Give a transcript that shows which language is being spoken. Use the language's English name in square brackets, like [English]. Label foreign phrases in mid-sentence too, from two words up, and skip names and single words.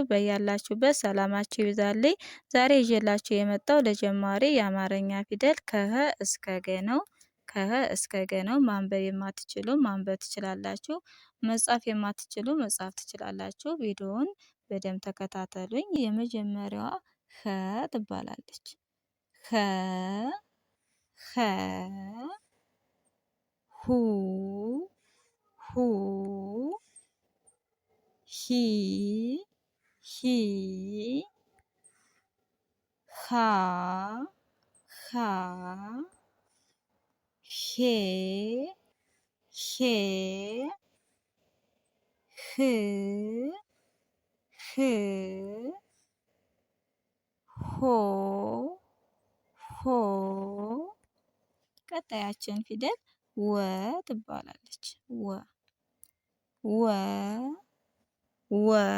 [Amharic] በያላችሁበት ሰላማችሁ ይብዛልኝ። ዛሬ ይዤላችሁ የመጣው ለጀማሪ የአማርኛ ፊደል ከሀ እስከ ገ ነው። ከሀ እስከ ገ ነው። ማንበብ የማትችሉ ማንበብ ትችላላችሁ። መጻፍ የማትችሉ መጻፍ ትችላላችሁ። ቪዲዮውን በደንብ ተከታተሉኝ። የመጀመሪያዋ ኸ ትባላለች። ኸ ኸ ሁ ሁ ሂ ሂ ሃ ሃ ሄ ሄ ህ ህ ሆ ሆ ቀጣያችን ፊደል ወ ትባላለች። ወ ወ ወ